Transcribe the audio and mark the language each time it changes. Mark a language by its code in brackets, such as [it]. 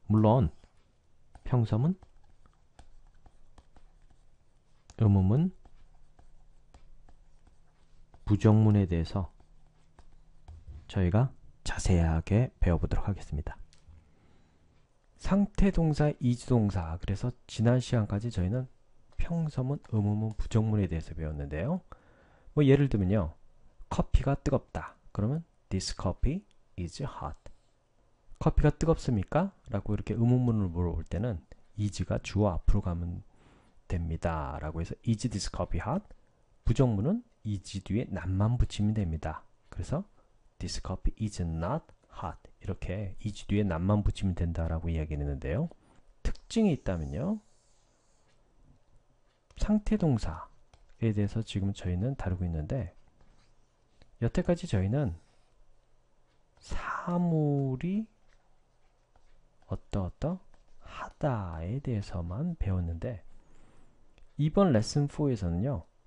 [ko] 물론 평서문, 의문문, 부정문에 대해서 저희가 자세하게 배워보도록 하겠습니다. 상태동사, 이지동사, 그래서 지난 시간까지 저희는 평서문, 의문문, 부정문에 대해서 배웠는데요. 뭐 예를 들면요. 커피가 뜨겁다. 그러면 [en] This coffee is hot. [ko] 커피가 뜨겁습니까? 라고 이렇게 의문문을 물어볼 때는 is가 주어 앞으로 가면 됩니다. 라고 해서 [en] Is this coffee hot? [ko] 부정문은 is 뒤에 not만 붙이면 됩니다. 그래서 [en] This coffee is not hot. [ko] 이렇게 is 뒤에 not만 붙이면 된다라고 이야기를 했는데요. 특징이 있다면요. 상태동사에 대해서 지금 저희는 다루고 있는데 여태까지 저희는 사물이 하다에 대해서만 배웠는데 이번 레슨 4에서는요.